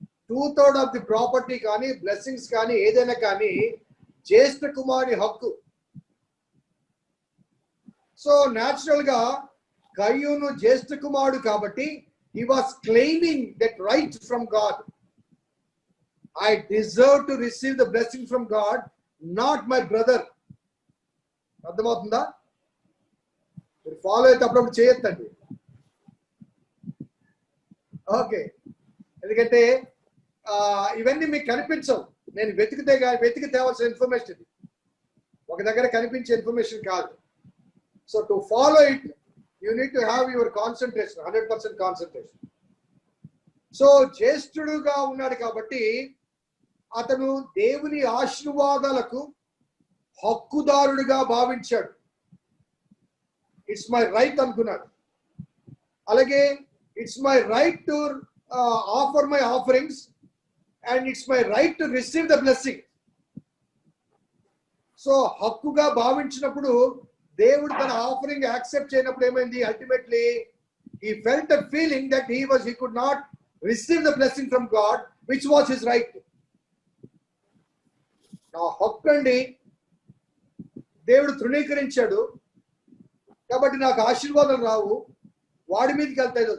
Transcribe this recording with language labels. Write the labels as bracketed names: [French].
[Telugu] 2/3 [English] of the property [Telugu] కానీ blessings కానీ ఏదైనా కానీ జ్యేష్ఠ కుమారుని హక్కు. సో న్యాచురల్ గా కయ్యూను జ్యేష్ఠ కుమారుడు కాబట్టి [English] he was claiming that right from God. I deserve to receive the blessing from God, not my brother. [Telugu] అర్థమవుతుందా? మీరు ఫాలో అయితే అప్పుడప్పుడు చేయొద్దండి. ఓకే, ఎందుకంటే ఇవన్నీ మీకు కనిపించవు. నేను వెతికి తేవాల్సిన ఇన్ఫర్మేషన్ ఇది, ఒక దగ్గర కనిపించే ఇన్ఫర్మేషన్ కాదు. [English] So to follow it you need to have your concentration, 100% concentration. [Telugu] So జ్యేష్ఠుడుగా ఉన్నాడు కాబట్టి అతను దేవుని ఆశీర్వాదాలకు హక్కుదారుడిగా భావించాడు. [English] it's my right [Telugu] అనుకున్నాడు. అలాగే [English] It's my right to offer my offerings and it's my right to receive the blessing. [Telugu] So హక్కుగా భావించినప్పుడు దేవుడు తన ఆఫరింగ్ యాక్సెప్ట్ చేయనప్పుడు ఏమైంది? [English] Ultimately he felt a feeling that he could not receive the blessing from God, which was his right. [Telugu] నా హక్కు అండి దేవుడు తృణీకరించాడు కాబట్టి నాకు ఆశీర్వాదాలు రావు, వాడి మీదకి వెళ్తాయి.